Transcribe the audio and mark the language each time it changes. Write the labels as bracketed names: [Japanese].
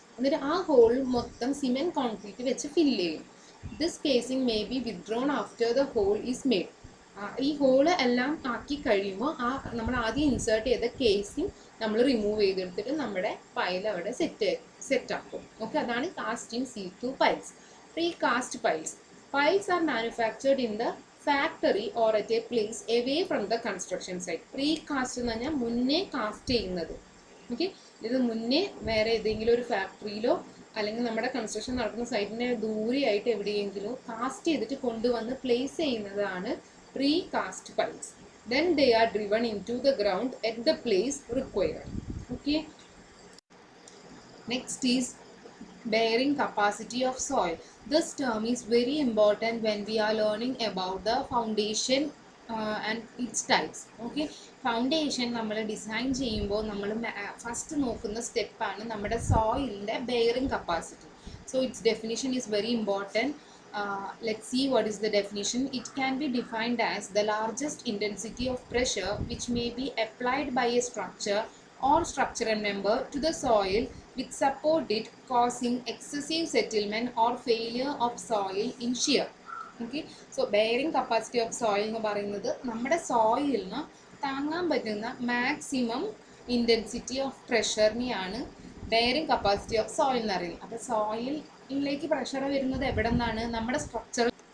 [Malayalam] എന്നിട്ട് ആ ഹോൾ മൊത്തം സിമെൻറ്റ് കോൺക്രീറ്റ് വെച്ച് ഫില്ല് ചെയ്യും. [English] This casing may be withdrawn after the hole is made. [Malayalam] ഈ ഹോള് എല്ലാം ആക്കി കഴിയുമ്പോൾ നമ്മൾ ആദ്യം ഇൻസേർട്ട് ചെയ്ത കേസിങ് നമ്മൾ റിമൂവ് ചെയ്തെടുത്തിട്ട് നമ്മുടെ പയൽ അവിടെ സെറ്റാക്കും. ഓക്കെ, അതാണ് cast in C2 piles. Pre cast piles. [English] Piles are manufactured in the factory or at a place away from the construction site. [Malayalam] Pre-cast എന്ന് പറഞ്ഞാൽ മുന്നേ കാസ്റ്റ് ചെയ്യുന്നത്. ഓക്കെ, ഇത് മുന്നേ വേറെ ഏതെങ്കിലും ഒരു ഫാക്ടറിയിലോ അല്ലെങ്കിൽ നമ്മുടെ കൺസ്ട്രക്ഷൻ നടക്കുന്ന സൈറ്റിനെ ദൂരെയായിട്ട് എവിടെയെങ്കിലും കാസ്റ്റ് ചെയ്തിട്ട് കൊണ്ടുവന്ന് പ്ലേസ് ചെയ്യുന്നതാണ് pre cast piles. [English] Then they are driven into the ground at the place required. Okay. Next is bearing capacity of soil. This term is very important when we are learning about the foundation and its types. [Malayalam] Okay, foundation നമ്മൾ design ചെയ്യുമ്പോൾ നമ്മൾ first നോക്കുന്ന സ്റ്റെപ്പാണ് നമ്മുടെ സോയിലിൻ്റെ bearing capacity. [English] So its definition is very important. Let's see what is the definition. It can be defined as the largest intensity of pressure which may be applied by a structure or structural member to the soil which support it, causing excessive settlement or failure of soil in shear. [Malayalam] Okay, so bearing capacity of soil എന്ന് പറയുന്നത് നമ്മുടെ സോയിലിന് താങ്ങാൻ പറ്റുന്ന maximum intensity of പ്രഷറിനെയാണ് bearing capacity of soil എന്ന് പറയുന്നത്. അപ്പോൾ സോയിലിലേക്ക് pressure വരുന്നത് എവിടെ നിന്നാണ്? നമ്മുടെ സ്ട്രക്ചർ.